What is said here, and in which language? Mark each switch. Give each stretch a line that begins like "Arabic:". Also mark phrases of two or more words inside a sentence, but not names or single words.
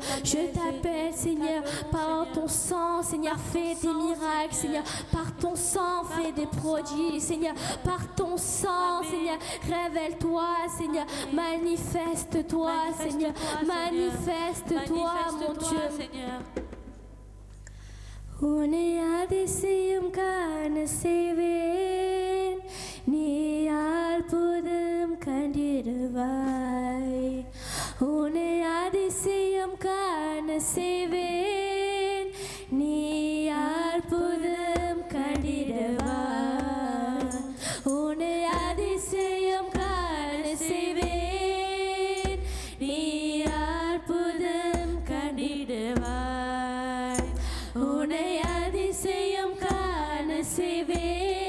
French: Je t'appelle, Seigneur, par ton sang, Seigneur, fais des miracles, Seigneur. Par ton sang, fais des prodiges, Seigneur. Par ton sang, Seigneur, révèle-toi, Seigneur. Manifeste-toi, Seigneur. Manifeste-toi, mon Dieu.
Tamil: உன்னை அதிசயம் காண செய்வேன் நீ அற்புதம் கண்டிடுவாய் உன்னை அதிசயம் காண செய்வேன் நீ அற்புதம் கண்டிடுவாய் உன்னை அதிசயம் காண செய்வேன் நீ அற்புதம் கண்டிடுவாய் உன்னை அதிசயம் காண செய்வேன்